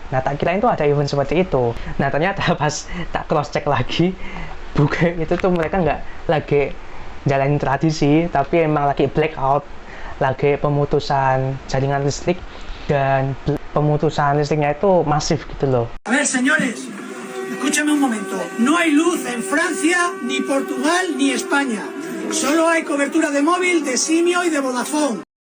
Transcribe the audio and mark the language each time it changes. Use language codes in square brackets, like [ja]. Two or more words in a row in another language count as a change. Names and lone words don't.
[id] Nah, tak kira itu ada event seperti itu. Nah, ternyata pas tak [en] cross check [id] lagi, bukan itu tuh mereka nggak lagi jalanin tradisi, tapi emang lagi blackout, lagi pemutusan jaringan listrik, dan pemutusan listriknya itu masif gitu loh. [es] A ver, señores, escúchame un momento. No hay luz en Francia, ni Portugal, ni España. Solo hay cobertura de móvil, de Simio y de Vodafone.